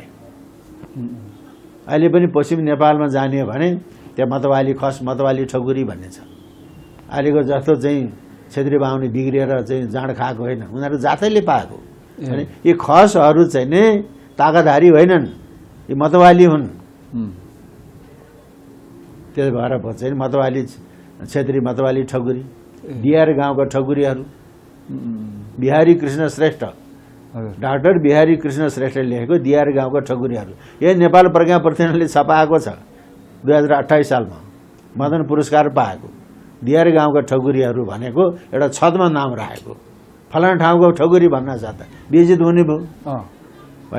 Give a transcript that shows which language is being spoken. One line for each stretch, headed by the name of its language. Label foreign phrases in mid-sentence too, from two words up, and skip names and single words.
Nepali: अहिले पनि पश्चिम नेपालमा जाने भने त्यहाँ मतवाली खस, मतवाली ठकुरी भन्ने छ। अहिलेको जस्तो चाहिँ क्षेत्रीय बाहुनी बिग्रिएर चाहिँ जाँड खाएको होइन, उनीहरू जातैले पाएको। अनि यी खसहरू चाहिँ नै ताकतधारी होइनन्, यी मतवाली हुन्। त्यस भएर चाहिँ मतवाली क्षेत्रीय मतवाली ठकुरी, बिहार गाउँका ठकुरीहरू, बिहारी कृष्ण श्रेष्ठ, डाक्टर बिहारी कृष्ण श्रेष्ठले लेखेको दियार गाउँका ठकुरीहरू, यही नेपाल प्रज्ञा प्रतिष्ठानले छपाएको छ 2028 सालमा, मदन पुरस्कार पाएको। दियार गाउँका ठकुरीहरू भनेको एउटा छदमा नाम राखेको, फलाना ठाउँको ठकुरी भन्न जाँदा बेइज्जत हुने भयो।